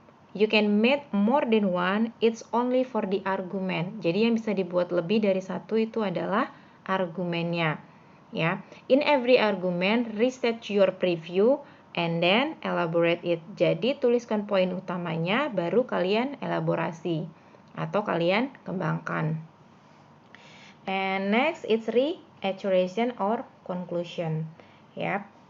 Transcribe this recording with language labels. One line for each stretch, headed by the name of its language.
English: You can make more than one, it's only for the argument.
Indonesian: Jadi yang bisa dibuat lebih dari satu itu adalah argumennya.
English: Ya, in every argument, restate your preview, and then elaborate it.
Indonesian: Jadi tuliskan poin utamanya, baru kalian elaborasi atau kalian kembangkan.
English: And next it's reiteration or conclusion. Yep.